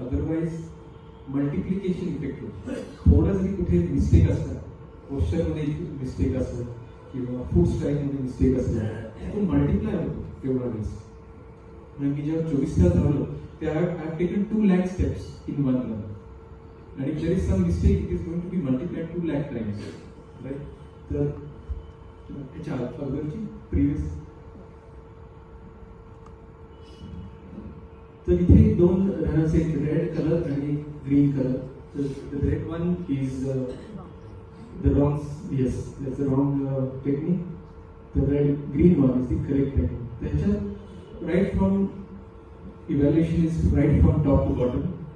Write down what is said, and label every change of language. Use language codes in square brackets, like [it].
[mr] Otherwise multiplication effect होतो. थोडं जरी कुठे मिस्टेक असतात, पोस्चरमध्ये मिस्टेक असतात किंवा फूड स्ट्राईकमध्ये मिस्टेक असतात, तो मल्टिप्लाय होतो तेवढा वेळेस. म्हणजे मी जेव्हा 24 तास धावलो त्या [en] I have taken 2 lakh steps in 1 run. And if there is some mistake, it is going to be multiplied 2 lakh times, right? [mr] तर त्याच्या अगोदरची प्रिव्हियस, तर इथे 2 रनर्स आहेत, रेड कलर आणि ग्रीन कलर. [en] तर the red one is the wrong, yes that's the wrong technique. The red green one is the correct technique. त्याच्यात right from evaluation is right from top to bottom.